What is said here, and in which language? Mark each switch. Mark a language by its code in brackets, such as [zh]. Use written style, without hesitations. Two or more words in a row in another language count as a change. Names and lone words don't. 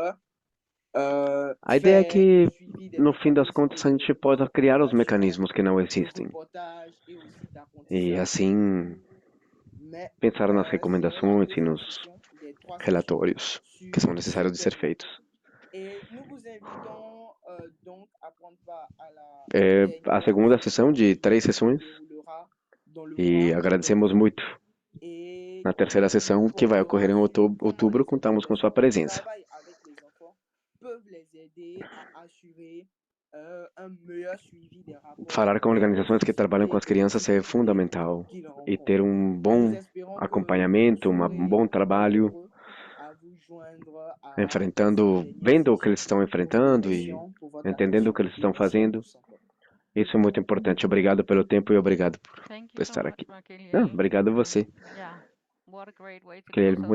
[pt] A ideia é [fr] faire [pt] que, [fr] le suivi des [pt] no fim das [fr] mécanismes [pt] contas, a [fr] de [pt] gente possa criar os [fr] recommandation, [pt] mecanismos que não [fr] de [pt] existem. [fr] reportage et aussi [pt] E [fr] d'apprentissage. [pt] assim, [fr] Mais [pt] pensar nas [fr] c'est la [pt] recomendações e nos [fr] présentation des 3 sessions [pt] relatórios que [fr] sur [pt] são necessários de [fr] cet [pt] ser [fr] événement. [pt] feitos. [fr] Et nous vous invitons donc à prendre part à la [pt] É a [fr] dernière [pt] segunda [fr] session [pt] sessão de 3 [fr] qui se [pt] sessões [fr] déroulera dans le [pt] e [fr] mois [pt] agradecemos [fr] d'octobre. [pt] muito. [fr] Et [pt] Na terceira sessão, que vai ocorrer em outubro, contamos com sua [fr] qui [pt] presença. [fr] travaillent avec les enfants peuvent les aider à assurer un meilleur suivi des rapports [pt] Falar com [fr] et aux [pt] organizações que trabalham com as [fr] difficultés [pt] crianças é fundamental [fr] qu'ils [pt] e [fr] rencontrent. [pt] ter um [fr] Nous [pt] bom [fr] espérons que [pt] acompanhamento, [fr] vous [pt] um [fr] serez [pt] bom trabalho, [fr] nombreux à vous joindre à [pt] enfrentando, [fr] cette dernière [pt] vendo o que [fr] session. [pt] eles estão [fr] Nous vous [pt] enfrentando e [fr] remercions pour votre [pt] entendendo o que [fr] attention [pt] eles [fr] et [pt] estão [fr] merci à [pt] fazendo. [fr] tous encore. [pt] Isso é muito importante. Obrigado pelo tempo e obrigado por [en] Thank you so [pt] estar [en] much, [pt] aqui. Magalhães. Não, obrigado a você. [en] Yeah, what a great way to Kelly, close us [pt] muito